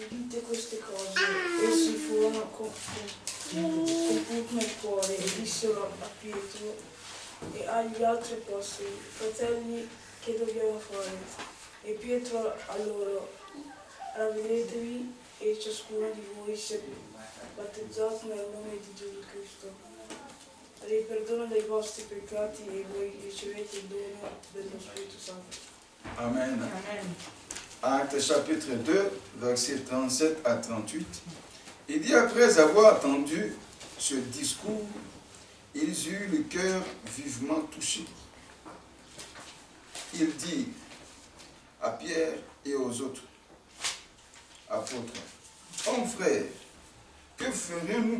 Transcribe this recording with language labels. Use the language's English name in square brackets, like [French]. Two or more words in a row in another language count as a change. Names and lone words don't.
[Italian] tutte queste cose essi furono compiute nel cuore e dissero a Pietro e agli altri apostoli: fratelli, che dobbiamo fare? E Pietro a loro: ravvedetevi e ciascuno di voi sia battezzato nel nome di Gesù Cristo per il perdono dei vostri peccati e voi ricevete il dono dello Spirito Santo. Amen. Amen. [French] Actes chapitre 2, versets 37 à 38. Il dit, après avoir entendu ce discours, ils eurent le cœur vivement touché. Il dit à Pierre et aux autres apôtres: Hommes frères, que ferons-nous?